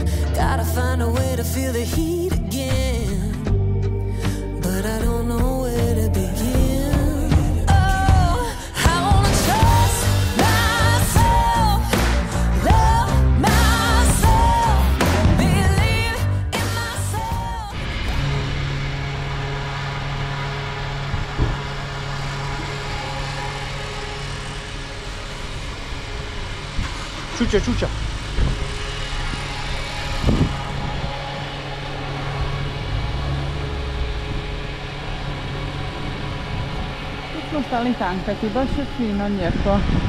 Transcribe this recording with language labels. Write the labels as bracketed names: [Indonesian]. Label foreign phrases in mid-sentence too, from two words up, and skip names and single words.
[English] Gotta find a way to feel the heat again, but I don't know where to begin. Oh, I wanna trust myself, love myself, believe in myself. [Croatian] Čuča, čuča. Tu smo stali tankati, baš je fino, lijepo.